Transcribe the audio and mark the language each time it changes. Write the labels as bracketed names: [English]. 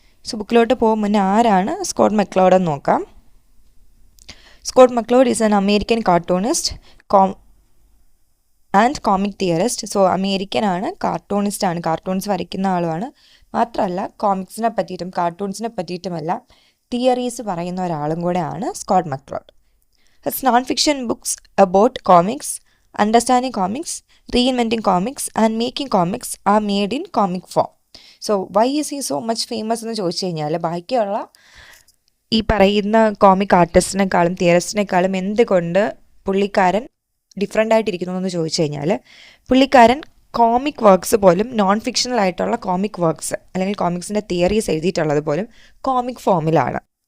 [Malayalam] So ബുക്കിലോട്ട് പോകും മുന്നേ ആരാണ് [English] Scott McLeod എന്ന് നോക്കാം. Scott McLeod is an American cartoonist and comic theorist. [Malayalam] So അമേരിക്കനാണ്, കാർട്ടൂണിസ്റ്റാണ്, cartoons വരയ്ക്കുന്ന ആളുമാണ്. മാത്രമല്ല കോമിക്സിനെ പറ്റിയിട്ടും കാർട്ടൂൺസിനെ പറ്റിയിട്ടുമെല്ലാം തിയറീസ് പറയുന്ന ഒരാളും കൂടെയാണ് Scott മെക്ലോഡ്. [English] His non-fiction books about comics, understanding comics, reinventing comics and making comics are made in comic form. So why is he so much famous [Malayalam] എന്ന് ചോദിച്ചു കഴിഞ്ഞാൽ, ബാക്കിയുള്ള ഈ പറയുന്ന കോമിക് ആർട്ടിസ്റ്റിനേക്കാളും തിയറിസ്റ്റിനേക്കാളും എന്തുകൊണ്ട് പുള്ളിക്കാരൻ ഡിഫറെൻ്റ് ആയിട്ടിരിക്കുന്നു എന്ന് ചോദിച്ചു കഴിഞ്ഞാൽ, പുള്ളിക്കാരൻ കോമിക് വർക്ക്സ് പോലും നോൺ ഫിക്ഷണൽ ആയിട്ടുള്ള കോമിക് വർക്ക്സ് അല്ലെങ്കിൽ കോമിക്സിൻ്റെ തിയറീസ് എഴുതിയിട്ടുള്ളത് പോലും കോമിക് ഫോമിലാണ്.